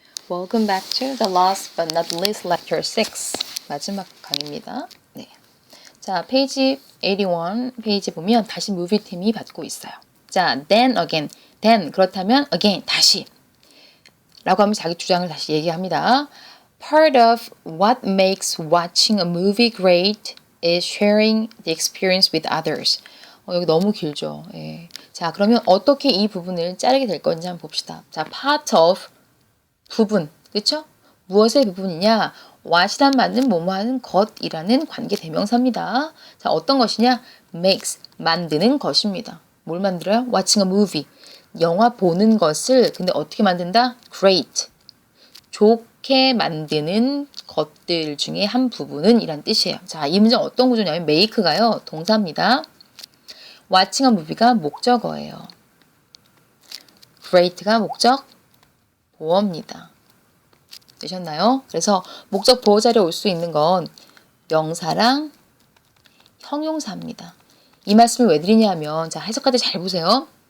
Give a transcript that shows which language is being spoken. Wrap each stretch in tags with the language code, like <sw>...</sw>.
<en>Welcome back to the last but not least lecture 6.</en> <ko>마지막 강의입니다. 네. 자, 페이지 81 페이지 보면 다시 movie 팀이 받고 있어요. 자,</ko> <en>then again.</en> <ko>then 그렇다면 again 다시. 라고 하면 자기 주장을 다시 얘기합니다.</ko> <en>Part of what makes watching a movie great is sharing the experience with others.</en> <ko>여기 너무 길죠. 예. 자, 그러면 어떻게 이 부분을 자르게 될 건지 한번 봅시다. 자,</ko> <en>part of</en> <ko>부분, 그렇죠? 무엇의 부분이냐? what이란 말은 뭐뭐 하는 것이라는 관계 대명사입니다. 자, 어떤 것이냐? makes, 만드는 것입니다. 뭘 만들어요?</ko> <en>watching a movie.</en> <ko>영화 보는 것을 근데 어떻게 만든다?</ko> <en>great.</en> <ko>좋게 만드는 것들 중에 한 부분은 이란 뜻이에요. 자, 이 문장 어떤 구조냐면 make가요. 동사입니다.</ko> <en>watching a movie</en> <ko>가 목적어예요. great가 목적 보어입니다. 되셨나요? 그래서 목적 보어 자리에 올 수 있는 건 명사랑 형용사입니다. 이 말씀을 왜 드리냐 하면 자, 해석할 때 잘 보세요.</ko>